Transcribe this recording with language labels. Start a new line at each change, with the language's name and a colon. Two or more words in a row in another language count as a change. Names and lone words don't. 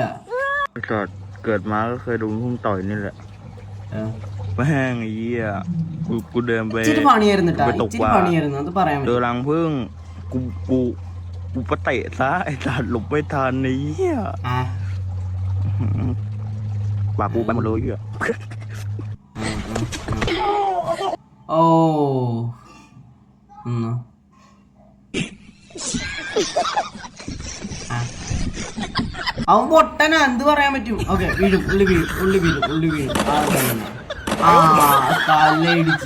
Thai: เกิดมาก็เคยโดนพุ่งต่อยนี่แหละแม่งไอ้เหี้ยกูเดินไป
Malayalam: ഇച്ചിരി പണിയായിരുന്നു അത് പറയാൻ
Thai: เจอรังผึ้งกูไปเตะซะไอ้สัตว์หลบไม่ทันไอ้เหี้ยปากกูไปหมดเลยอ่ะ
Malayalam: ഓ, അവൻ പൊട്ടനാ, എന്ത് പറയാൻ പറ്റും. ഓക്കെ, ഉള്ളി വീഴും. തലയിടിച്ച്.